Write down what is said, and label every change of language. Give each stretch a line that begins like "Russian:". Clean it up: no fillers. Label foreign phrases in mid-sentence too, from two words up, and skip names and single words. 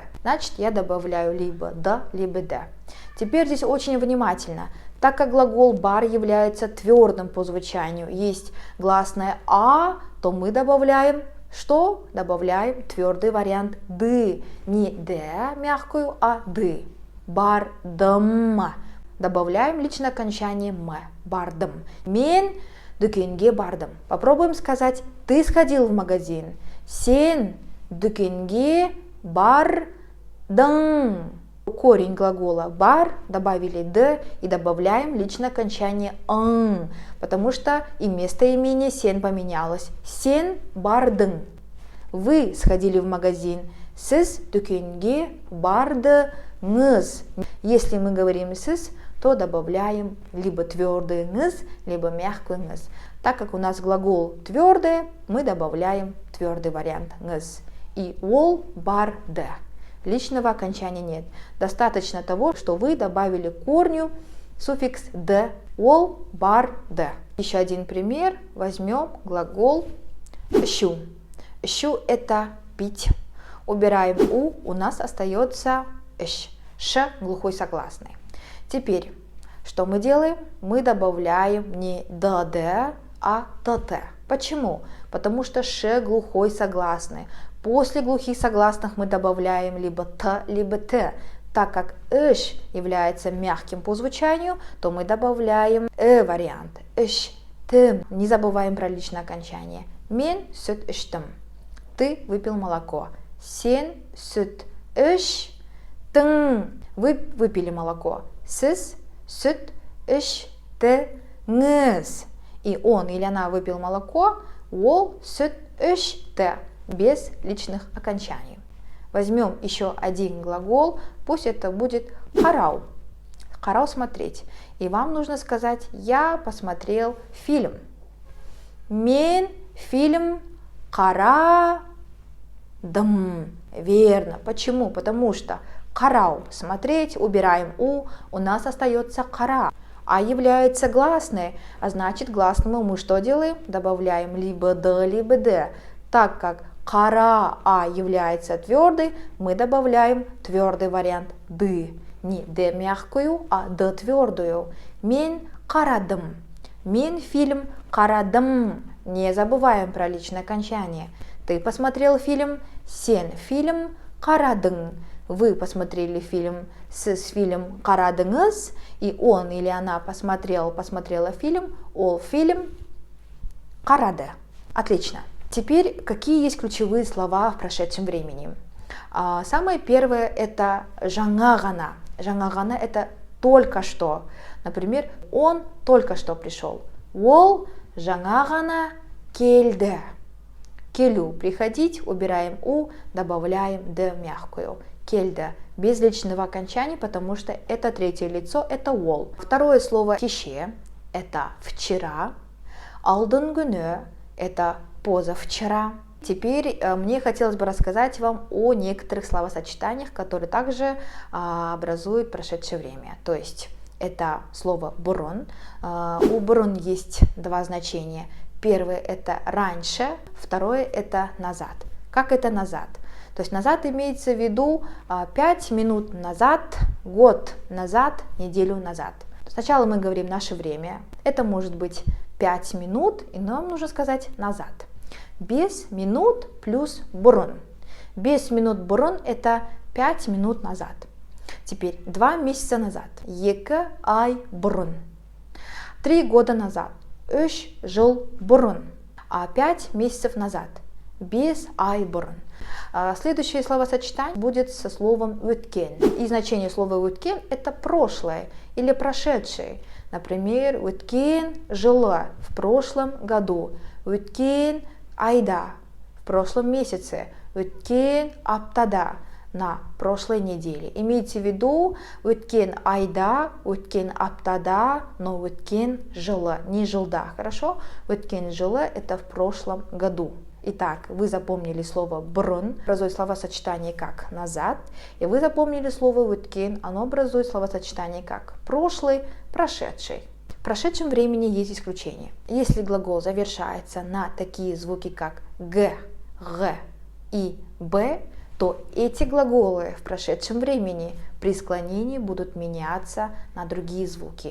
Russian: Значит, я добавляю либо да, либо да. Теперь здесь очень внимательно. Так как глагол бар является твердым по звучанию, есть гласное а, то мы добавляем что? Добавляем твердый вариант ды. Не д мягкую, а ды. Бардым. Добавляем личное окончание м.
Kazakh: Бардым. Мен дүкенге бардым.
Russian: Попробуем сказать: ты сходил в магазин.
Kazakh: Сен дүкенге бардың.
Russian: Корень глагола бар, добавили д и добавляем личное окончание ың, потому что и местоимение сен поменялось.
Kazakh: Сен бардың.
Russian: Вы сходили в магазин.
Kazakh: Сіз дүкенге бардыңыз.
Russian: Если мы говорим сіз, то добавляем либо твердый ңыз, либо мягкий ңыз. Так как у нас глагол твердый, мы добавляем твердый вариант ңыз. И
Kazakh: ол барды.
Russian: Личного окончания нет. Достаточно того, что вы добавили к корню суффикс д.
Kazakh: Ол барды.
Russian: Еще один пример. Возьмем глагол щу. Щу – это пить. Убираем у нас остается ш. Ш глухой согласный. Теперь, что мы делаем? Мы добавляем не д, а т. Почему? Потому что ш глухой согласный. После глухих согласных мы добавляем либо т, либо т. Так как ш является мягким по звучанию, то мы добавляем вариант. Ш, тым. Не забываем про личное окончание.
Kazakh: Мен сүт іштім.
Russian: Ты выпил молоко.
Kazakh: Сен сүт іштің.
Russian: Вы выпили молоко.
Kazakh: Сіз сүт іштіңіз.
Russian: И он или она выпил молоко,
Kazakh: ол сүт ішті,
Russian: без личных окончаний. Возьмем еще один глагол, пусть это будет қарау. Қарау – смотреть. И вам нужно сказать: я посмотрел фильм.
Kazakh: Мен фильм қарадым.
Russian: Верно. Почему? Потому что қарау – смотреть, убираем у нас остается қара. А является гласной, а значит гласному мы что делаем? Добавляем либо д, либо д. Так как кара а является твердой, мы добавляем твердый вариант ды. Не д мягкую, а д твердую.
Kazakh: Мен карадым. Мен фильм карадым.
Russian: Не забываем про личное окончание. Ты посмотрел фильм,
Kazakh: сен фильм карадың.
Russian: Вы посмотрели фильм,
Kazakh: сіз фильм карадыңыз,
Russian: и он или она посмотрела фильм,
Kazakh: ол фильм карады.
Russian: Отлично. Теперь, какие есть ключевые слова в прошедшем времени? Самое первое это
Kazakh: жаңа ғана. Жаңа ғана
Russian: это только что. Например, он только что пришел.
Kazakh: Ол жаңа ғана келді.
Russian: Келу приходить, убираем у, добавляем д мягкую. Кельда без личного окончания, потому что это третье лицо, это ол. Второе слово кеше, это вчера.
Kazakh: Алдын күні,
Russian: это позавчера. Теперь мне хотелось бы рассказать вам о некоторых словосочетаниях, которые также образуют прошедшее время. То есть это слово бұрын. У бұрын есть два значения. Первое это раньше, второе это назад. Как это назад? То есть назад имеется в виду 5 минут назад, год назад, неделю назад. Сначала мы говорим наше время. Это может быть 5 минут, и нам нужно сказать назад.
Kazakh: Без минут плюс бұрын. Без минут бұрын
Russian: это 5 минут назад. Теперь 2 месяца назад.
Kazakh: Екі ай бұрын.
Russian: 3 года назад.
Kazakh: 3 жыл бұрын.
Russian: 5 месяцев назад.
Kazakh: Без ай бұрын.
Russian: Следующее словосочетание будет со словом өткен. И значение слова өткен это прошлое или прошедшее. Например,
Kazakh: өткен жылы,
Russian: в прошлом году.
Kazakh: Өткен айда,
Russian: в прошлом месяце.
Kazakh: Өткен аптада,
Russian: на прошлой неделе. Имейте в виду
Kazakh: өткен айда, өткен аптада,
Russian: но
Kazakh: өткен жылы,
Russian: не жылда, хорошо?
Kazakh: Өткен жылы
Russian: это в прошлом году. Итак, вы запомнили слово бұрын, образует словосочетание как назад, и вы запомнили слово өткен, оно образует словосочетание как прошлый, прошедший. В прошедшем времени есть исключение. Если глагол завершается на такие звуки как г, г и б, то эти глаголы в прошедшем времени при склонении будут меняться на другие звуки.